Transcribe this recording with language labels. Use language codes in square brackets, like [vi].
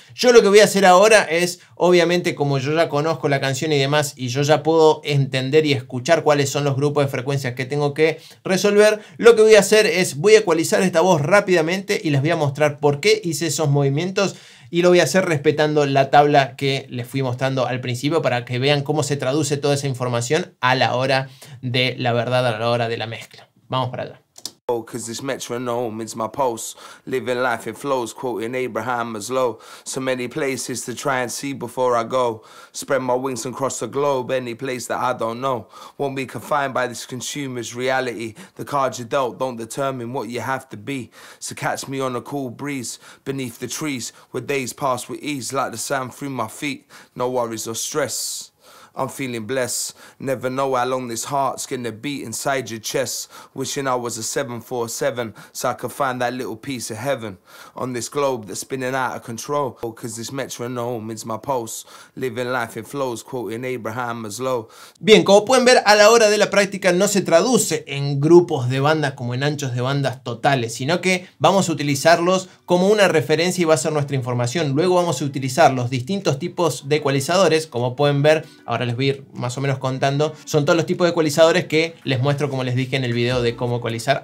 [es] Yo lo que voy a hacer ahora es, obviamente, como yo ya conozco la canción y demás y yo ya puedo entender y escuchar cuáles son los grupos de frecuencias que tengo que resolver, lo que voy a hacer es voy a ecualizar esta voz rápidamente y les voy a mostrar por qué hice esos movimientos. Y lo voy a hacer respetando la tabla que les fui mostrando al principio para que vean cómo se traduce toda esa información a la hora de la verdad, a la hora de la mezcla. Vamos para allá. [en] Cause this metronome is my pulse, living life in flows, quoting Abraham Maslow. So many places to try and see before I go. Spread my wings and cross the globe, any place that I don't know. Won't be confined by this consumer's reality. The cards you dealt don't determine what you have to be. So catch me on a cool breeze, beneath the trees, where days pass with ease, like the sand through my feet. No worries or stress. I'm feeling blessed. Never know how long this heart's gonna beat inside your chest. Wishing I was a 747 so I could find that little piece of heaven on this globe that's spinning out of control. Cause this metronome is my pulse, living life in flows, quoting Abraham Maslow. [es] Bien, como pueden ver, a la hora de la práctica no se traduce en grupos de bandas como en anchos de bandas totales, sino que vamos a utilizarlos como una referencia y va a ser nuestra información. Luego vamos a utilizar los distintos tipos de ecualizadores, como pueden ver, ahora les voy a ir más o menos contando, son todos los tipos de ecualizadores que les muestro, como les dije en el video de cómo ecualizar.